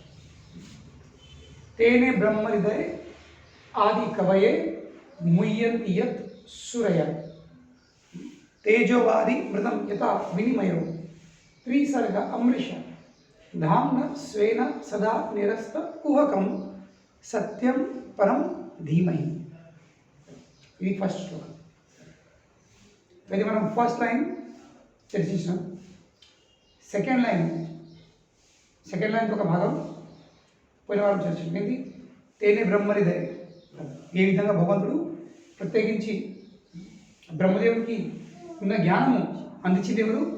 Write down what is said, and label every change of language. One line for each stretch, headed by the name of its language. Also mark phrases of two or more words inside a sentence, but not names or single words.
Sanskrit: तेने ब्रह्म हृदय आदि कवये मुह्यन्ति यत् सूरयः तेजोवारि मृदं यथा विनिमयो त्रिसर्ग अमृष धाम्ना स्वेन सदा निरस्त कुहकं सत्यं परं धीमहि।
Telugu: ఇది ఫస్ట్ శ్లోకం. ఇది మనం
English: first line
Telugu: చర్చించాం.
English: second line
Telugu: ఒక భాగం పోయిన వారం చర్చించాం. ఏంటి?
Sanskrit: తేనే బ్రహ్మహృదయ.
Telugu: ఏ విధంగా భగవంతుడు ప్రత్యేకించి బ్రహ్మదేవునికి ఉన్న జ్ఞానము అందించింది ఎవరు?